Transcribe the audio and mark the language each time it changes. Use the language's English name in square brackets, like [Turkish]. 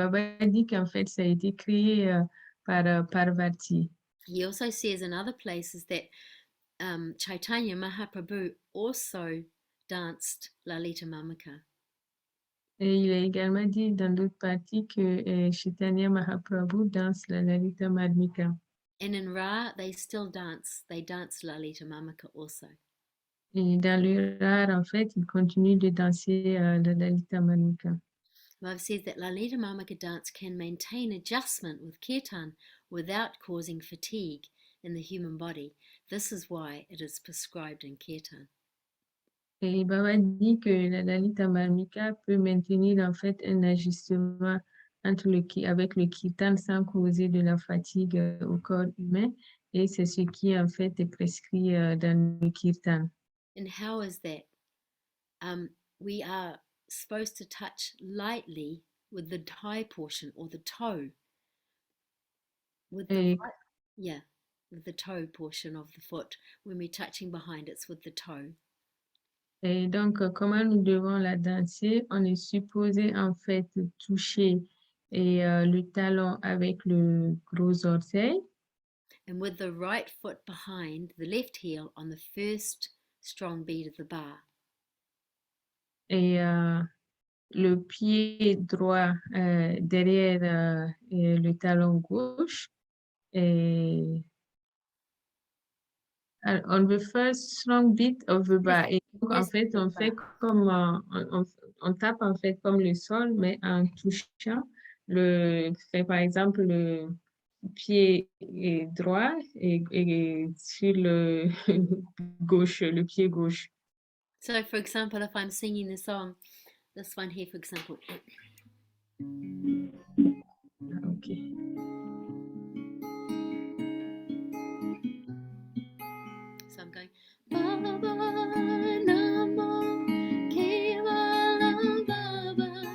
[French] Baba dit qu'en fait, ça a été créé par Parvati. [English] He also says in other places that Chaitanya Mahaprabhu also danced Lalita Mamaka. [French] Et il a également dit dans d'autres parties que Chaitanya Mahaprabhu danse la Lalita Madhumika. [English] And in Ra, they still dance. They dance Lalita Mamaka also. [French] Et dans le rare, en fait, il continue de danser la Lalita Madhumika. [English] Baba says that Lalita Mamaka dance can maintain adjustment with Kirtan without causing fatigue in the human body. This is why it is prescribed in Kirtan. [French] Et Baba dit que la Lalita Madhumika peut maintenir en fait un ajustement avec le kirtan sans causer de la fatigue au corps humain. Et c'est ce qui en fait est prescrit dans le kirtan. [English] And how is that? We are supposed to touch lightly with the thigh portion or the toe. With the with the toe portion of the foot. When we're touching behind, it's with the toe. [French] Et donc, comment nous devons la danser? On est supposé en fait toucher le talon avec le gros orteil. [English] And with the right foot behind the left heel on the first strong beat of the bar. [French] Et le pied droit derrière le talon gauche. Et [English] on the first strong beat of the bar. [French] Et donc, en fait, on fait comme on tape en fait comme le sol, mais en touchant par exemple le pied droit et sur le gauche, le pied gauche. [English] So, for example, if I'm singing the song, this one here, for example. Okay. So I'm going. Baba Namo Kevala Baba.